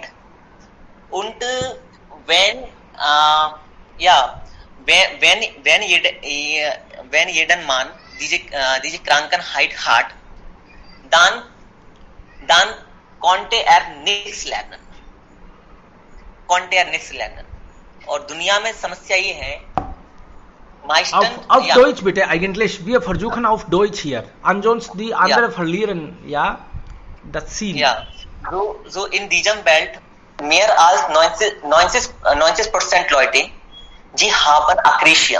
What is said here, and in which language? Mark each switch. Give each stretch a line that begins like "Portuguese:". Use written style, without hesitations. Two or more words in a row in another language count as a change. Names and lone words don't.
German: Und wenn jeder Mann diese Krankheit hat, dann konnte nichts lernen.
Hindi: और दुनिया में समस्या ये है,
German: auf Deutsch bitte eigentlich. Wir versuchen auf Deutsch hier. Ansonsten die anderen verlieren, ja, das Ziel. Ja, so in diesem Welt mehr als 90% Leute, die haben Akresia.